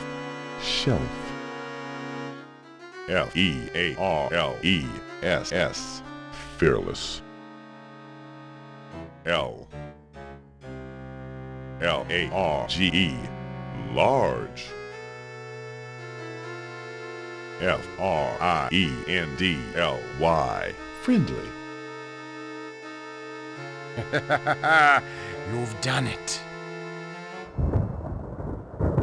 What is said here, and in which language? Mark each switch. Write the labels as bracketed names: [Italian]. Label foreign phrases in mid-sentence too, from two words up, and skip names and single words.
[English] Shelf. F-E-A-R-L-E-S-S. Fearless. L-L-A-R-G-E. Large. F-R-I-E-N-D-L-Y. Friendly. You've done it.